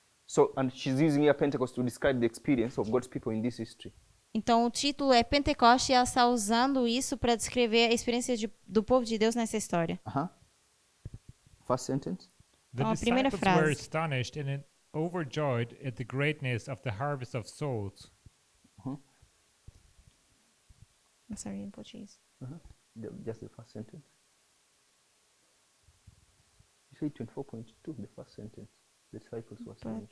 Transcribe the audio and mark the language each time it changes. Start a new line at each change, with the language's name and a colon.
English: So, and she's using here Pentecost to describe the experience of God's people in this history.
Portuguese: Então o título é Pentecoste e ela está usando isso para descrever a experiência do povo de Deus nessa história.
English: First sentence. The
Portuguese: Oh, primeira
English: disciples were
Portuguese: frase.
English: astonished and overjoyed at the greatness of the harvest of souls. I'm sorry,
Portuguese: em português.
English: Just the first sentence. You say 24.2, the first sentence. The disciples were astonished.